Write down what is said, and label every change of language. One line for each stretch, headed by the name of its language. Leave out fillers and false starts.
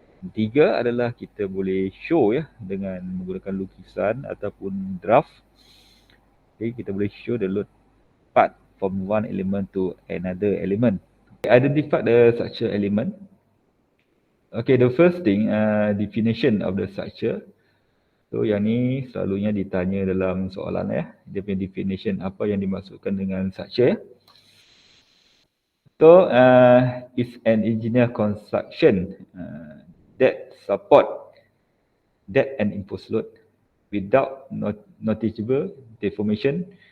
Malay: Tiga adalah kita boleh show ya dengan menggunakan lukisan ataupun draft.
English: Okay,
Malay: kita boleh
English: show the load part from one element to another element. Identify the structure element. Okay, the first thing, definition of the structure.
Malay: So yang ni selalunya ditanya dalam soalan ya. Dia punya definition, apa yang dimaksudkan dengan structure ya.
English: So it's an engineer construction that support depth and impulse load without noticeable deformation.